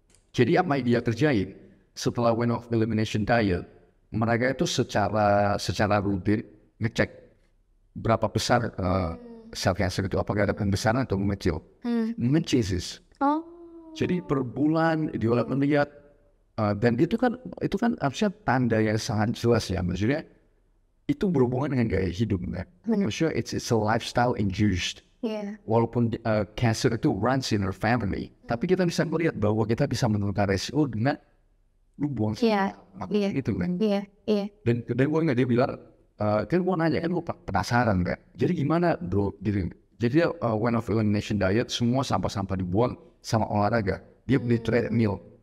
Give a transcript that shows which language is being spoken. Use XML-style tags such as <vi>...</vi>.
<id>Jadi apa yang dia kerjain setelah</id> <en>went off elimination diet,</en> <id>mereka itu secara rutin ngecek berapa besar sel cancer itu, apakah ada pembesaran atau mengecil. Mengecil. Jadi per bulan dia melihat dan itu kan harusnya tanda yang sangat jelas ya, maksudnya itu berhubungan dengan gaya hidup kan.</id> <en>Maksudnya it's a lifestyle induced.</en> <id>Walaupun cancer itu</id> <en>runs in our family,</en> <id>tapi kita bisa melihat bahwa kita bisa menurunkan resiko dengan lu buang gitu kan. Dan gue dia bilang kan gue nanya kan gue penasaran kan, jadi gimana bro gitu. Jadi dia</id> <en>went off elimination diet,</en> <id>semua sampah-sampah dibuang sama olahraga. Dia beli treadmill.</id>